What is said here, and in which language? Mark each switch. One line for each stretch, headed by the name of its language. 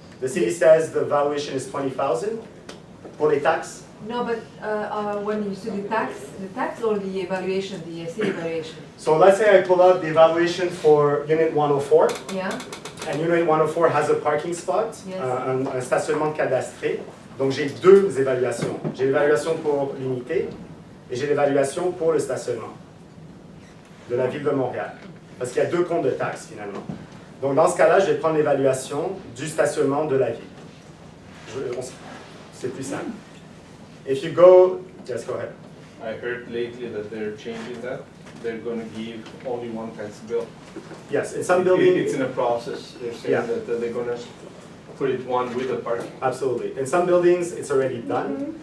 English: The city says the valuation is $20,000
French: pour les taxes.
English: No, but when you see the tax or the evaluation, the city evaluation? So let's say I pull up the evaluation for unit 104. Yeah. And unit 104 has a parking spot, Yes.
French: un stationnement cadastré. Donc j'ai 2 évaluations. J'ai l'évaluation pour l'unité et j'ai l'évaluation pour le stationnement de la ville de Montréal. Parce qu'il y a 2 comptes de taxes finalement. Donc dans ce cas-là, je vais prendre l'évaluation du stationnement de la ville. C'est plus simple.
English: If you go, yes, go ahead. I heard lately that they're changing that. They're going to give only one tax bill. Yes, in some buildings. It's in a process. They're saying that they're going to put it one with the parking. Absolutely. In some buildings, it's already done.